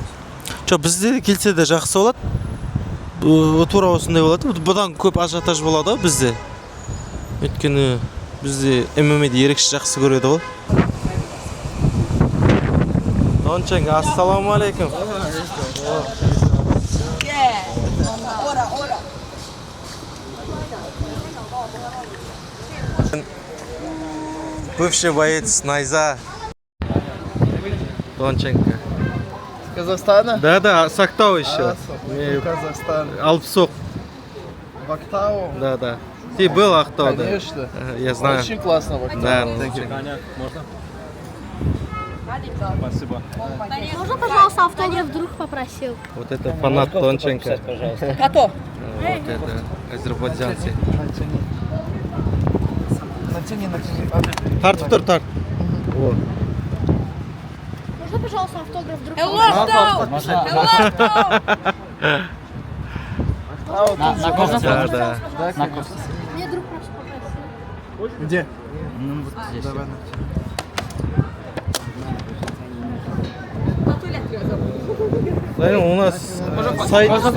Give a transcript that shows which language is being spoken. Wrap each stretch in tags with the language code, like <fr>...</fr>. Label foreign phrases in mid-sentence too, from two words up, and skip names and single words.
<kk>Жоқ, бізде келсе де жақсы болады. Тура осындай болады. Бұдан көп ажиотаж болады ғой бізде. Өйткені бізде ММА-ді ерекше жақсы көреді ғой.</kk> <ar>Дончаң, السلام عليكم.</ar> <ru>Бывший боец Найза. Донченко. Из Казахстана? Да, Сактау еще. Казахстан. Алпсок. В Актау? Да. Ты был Ахтау, да? Конечно. Я знаю. Очень классно в Актау. Да. Можно? Спасибо. Можно, пожалуйста, автограф вдруг попросил? Вот это фанат Донченко. Готов. Вот это азербайджанцы. Натяни.</ru> <kk>Тартып тұр, тарт. О.</kk> <ru>Можно, пожалуйста, автограф вдруг Да. Мне друг наш попросил. Где? Вот здесь. Давай. У нас сайт.</ru>